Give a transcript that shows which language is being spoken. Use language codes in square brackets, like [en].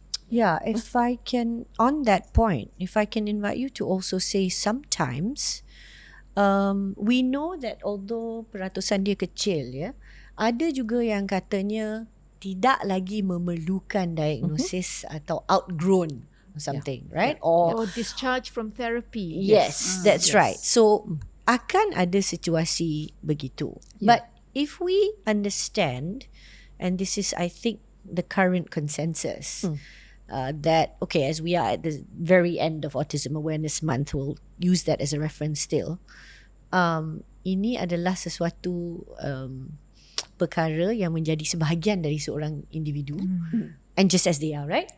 [en] Yeah, if I can, on that point, if I can invite you to also say sometimes, we know that although [ms] peratusan dia kecil, ya, ada juga yang katanya tidak lagi memerlukan diagnosis atau [en] outgrown or something, right? Or Or discharge from therapy. yes, that's yes. right. [ms] So akan ada situasi begitu. [en] But if we understand, and this is I think the current consensus, that okay, as we are at the very end of Autism Awareness Month, we'll use that as a reference still. [ms] Ini adalah sesuatu perkara yang menjadi sebahagian dari seorang individu, [en] and just as they are, right?